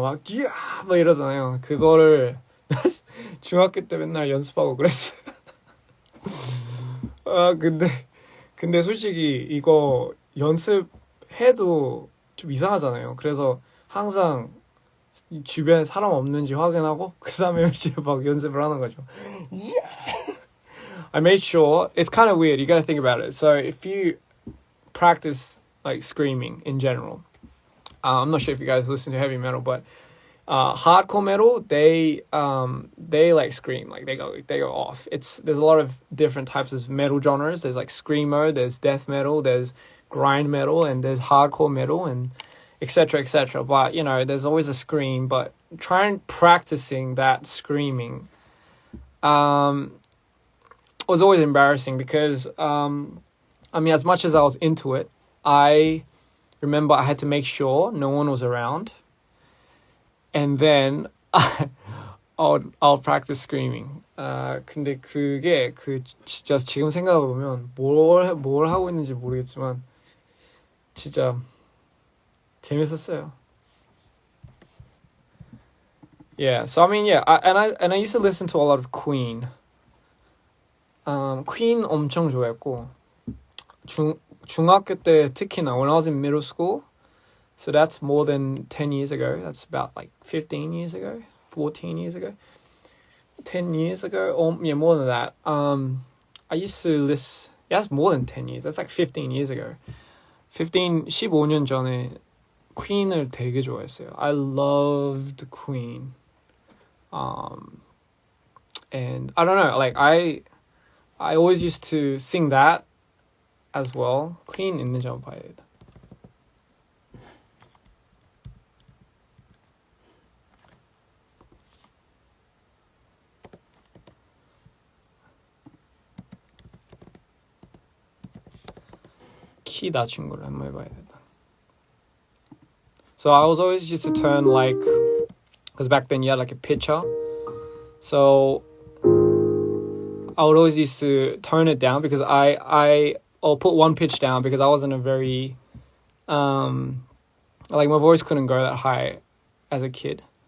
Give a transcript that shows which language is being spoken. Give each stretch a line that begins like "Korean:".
Korean: 막 이러잖아요. 그거를 중학교 때 맨날 연습하고 그랬어요. 근데 솔직히 이거 연습해도 좀 이상하잖아요. 그래서 항상 주변에 사람 없는지 확인하고 그 다음에 열심히 막 연습을 하는 거죠.
English: I made sure, it's kind of weird, you gotta think about it. So if you practice like screaming in general, I'm not sure if you guys listen to heavy metal, but hardcore metal, they like scream, like they go off. There's a lot of different types of metal genres. There's like screamo, there's death metal, there's grind metal, and there's hardcore metal, and etc. But there's always a scream. But trying practicing that screaming was always embarrassing because as much as I was into it, I remember I had to make sure no one was around, and then I'll practice screaming.
Korean: 근데 그게 진짜 지금 생각해 보면 뭘 하고 있는지 모르겠지만 진짜 재밌었어요.
English: Yeah, so I mean, yeah, I used to listen to a lot of Queen. Queen
Korean: 엄청 좋아했고 중학교 때 특히나
English: when I was in middle school, so that's more than 10 years ago. That's about like 15 years ago, 14 years ago, 10 years ago, or yeah, more than that. I used to listen. Yeah, that's more than 10 years. That's like 15 years ago.
Korean: 15년 전에 Queen을 되게 좋아했어요.
English: I loved Queen. And I don't know, like I always used to sing that as well.
Korean: Queen 있는지 한번 봐야겠다. 키 낮춘 걸로 한번 해봐야겠다.
English: So I was always used to turn like, because back then you had like a pitcher. So I would always used to tone it down because I'll put one pitch down because I wasn't a very, like my voice couldn't go that high as a kid.